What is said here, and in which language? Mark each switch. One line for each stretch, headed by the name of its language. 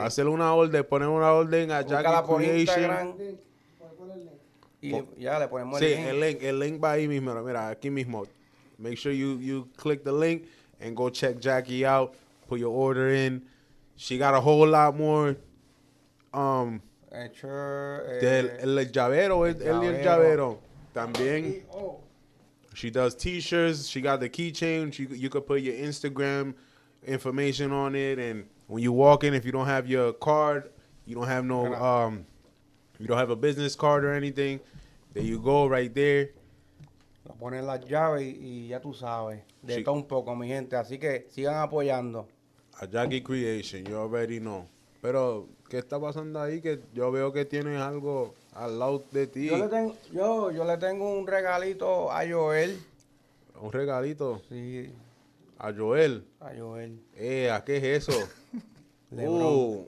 Spanish: hacer una orden, poner una orden a Búscala Jackie por Creation. Instagram. Y ya le ponemos Sí, el link. el link va ahí mismo, mira, aquí mismo.
English: Make sure you click the link and go check Jackie out. Put your order in. She got a whole lot more.
Spanish: El llavero, el llavero. También.
English: She does t-shirts. She got the keychain. You could put your Instagram information on it, and when you walk in, if you don't have your card, you don't have you don't have a business card or anything, there you go right there.
Spanish: Lo ponen las llaves y ya tú sabes. De Sí. todo un poco, mi gente. Así que sigan apoyando.
English: A Jackie Creation, you already know.
Spanish: Pero, ¿qué está pasando ahí? Que yo veo que tienes algo al lado de ti. Yo le tengo un regalito a Joel. Un regalito Sí, a Joel. a Joel. ¿A qué es eso? LeBron.